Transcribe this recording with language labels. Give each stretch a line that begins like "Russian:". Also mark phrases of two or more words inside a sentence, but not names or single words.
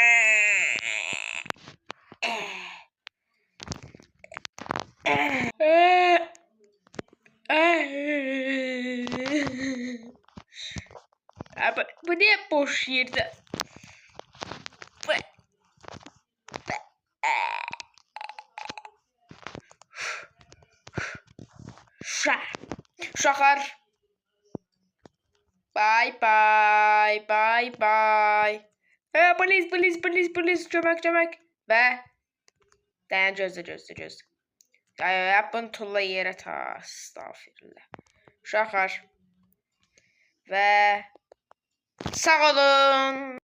Azerbaijani: Abi, bu niye boş yerde? Uşaqlar.
English: Bye bye. Bye bye.
Azerbaijani: Please. Kömək. Və dayan gözlə. Bunu tulla yerə ta. Estağfirullah. Uşaqlar. Və sağ olun.